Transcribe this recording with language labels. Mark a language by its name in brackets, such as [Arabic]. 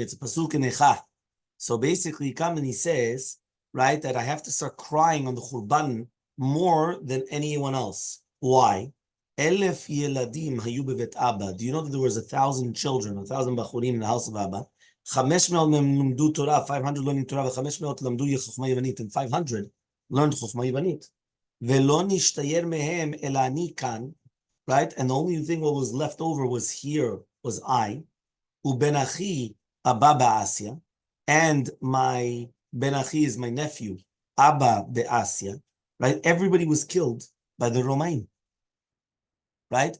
[English] It's a pasuk in Hechal. So basically, he comes and he says, right, that I have to start crying on the Khurban more than anyone else. Why? [Hebrew] Elef yeladim hayu bevet Abba. [English] Do you know that there was 1,000 children, 1,000 bachurim in the house of Abba? [Hebrew] 500 מהם למדו תורה, 500 לא נתורה, ו500 למדו חוכמה יוונית, [English] and 500 learned [Hebrew] חוכמה יוונית. ולא נשתייר מהם אלא אני כאן, right? [English] And the only thing what was left over was here, was I, [Hebrew] ובן אחי אבא באסיה, [English] and my ben achi is my nephew, Abba be'Asya, right? Everybody was killed by the Romain, right?